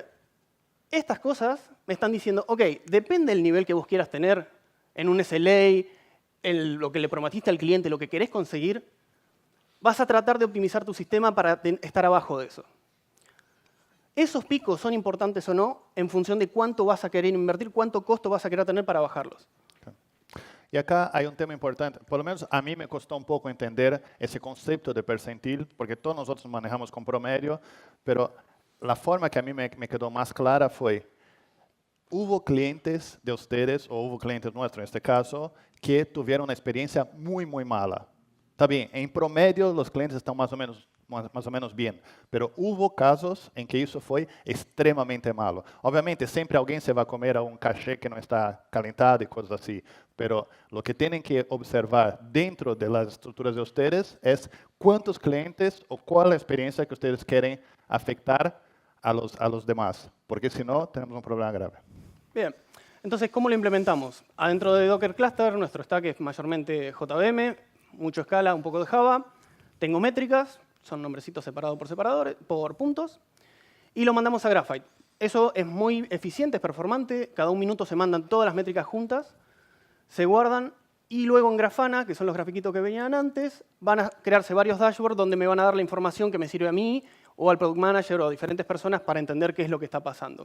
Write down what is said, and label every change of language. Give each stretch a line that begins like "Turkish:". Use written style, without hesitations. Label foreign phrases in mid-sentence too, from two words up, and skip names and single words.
Spanish: Estas cosas me están diciendo, ok, depende del nivel que vos quieras tener en un SLA, en lo que le prometiste al cliente, lo que querés conseguir, vas a tratar de optimizar tu sistema para estar abajo de eso. Esos picos son importantes o no en función de cuánto vas a querer invertir, cuánto costo vas a querer tener para bajarlos.
Portuguese: E acá há um tema importante, pelo menos a mim me custou um pouco entender esse conceito de percentil, porque todos nós outros manejamos com promédio, pero a forma que a mim me quedou mais clara foi, houve clientes de ustedes, ou houve clientes nossos, neste caso, que tiveram uma experiência muito, muito mala. Está bem, em promédio, os clientes estão mais ou menos bem, pero houve casos em que isso foi extremamente malo. Obviamente, sempre alguém se vai comer a um cachê que não está calentado e coisas assim,
Spanish: pero lo que
Portuguese: têm que observar dentro das estruturas de ustedes é quantos clientes ou qual a experiência que ustedes querem afectar a los demás, porque senão temos um problema grave.
Spanish: Bien, entonces, ¿cómo lo implementamos? Adentro de Docker Cluster, nuestro stack es mayormente JVM, mucho Scala, un poco de Java. Tengo métricas, son nombrecitos separados por puntos, y lo mandamos a Graphite. Eso es muy eficiente, es performante, cada 1 minuto se mandan todas las métricas juntas, se guardan, y luego en Grafana, que son los grafiquitos que venían antes, van a crearse varios dashboards donde me van a dar la información que me sirve a mí, o al Product Manager, o a diferentes personas para entender qué es lo que está pasando.